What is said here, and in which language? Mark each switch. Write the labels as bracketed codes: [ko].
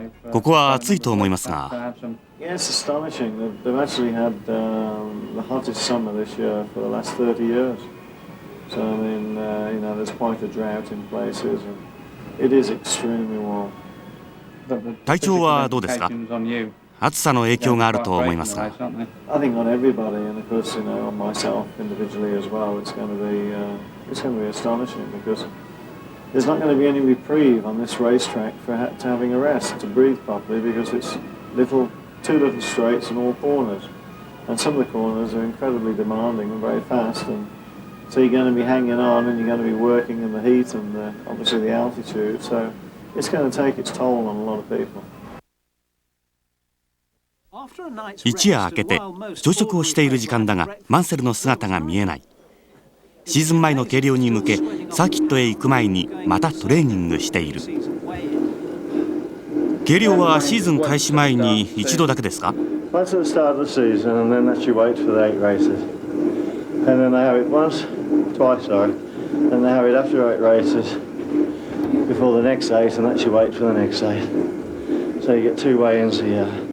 [ja] ここは暑いと思いますが。 [en] Yes, astonishing. They've actually had the hottest summer this year for the last 30 years. So I mean, there's quite a drought in places, and it is extremely warm. [ja] 体調はどうですか？暑さの影響があると思いますが。 [en] I think on everybody, and of course, on myself individually as well, it's going to be astonishing because there's not going to be any reprieve on this racetrack to having a rest, to breathe properly, because it's two little straights and all corners, and some of the corners are incredibly demanding and very fast, and so you're going to be hanging on and you're going to be working in the heat and obviously the altitude, so it's going to take its toll on a lot of people. [ja] 一夜明けて朝食をしている時間だがマンセルの姿が見えない。シーズン前の計量に向けサーキットへ行く前にまたトレーニングしている。計量はシーズン開始前に一度だけですか？ [en] Once at the start of the season, and then that's your weight for the 8 races. And then they have it twice, and they have it after 8 races before the next 8, and that's your weight for the next 8. So you get 2 weigh-ins a year.